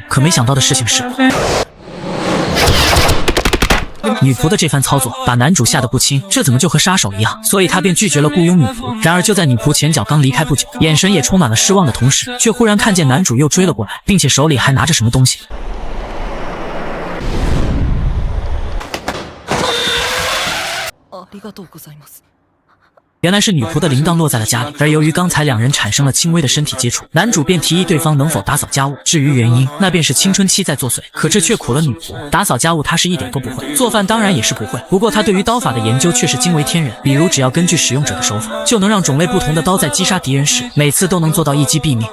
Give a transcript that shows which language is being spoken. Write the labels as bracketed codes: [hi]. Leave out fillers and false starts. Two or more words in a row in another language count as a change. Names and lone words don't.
[zh] 可没想到的事情是，女仆的这番操作把男主吓得不轻，这怎么就和杀手一样？所以他便拒绝了雇佣女仆。然而就在女仆前脚刚离开不久，眼神也充满了失望的同时，却忽然看见男主又追了过来，并且手里还拿着什么东西。 [ja] ありがとうございます。 [zh] 原来是女仆的铃铛落在了家里，而由于刚才两人产生了轻微的身体接触，男主便提议对方能否打扫家务。至于原因，那便是青春期在作祟。可这却苦了女仆，打扫家务她是一点都不会，做饭当然也是不会。不过她对于刀法的研究却是惊为天人，比如只要根据使用者的手法，就能让种类不同的刀在击杀敌人时，每次都能做到一击毙命。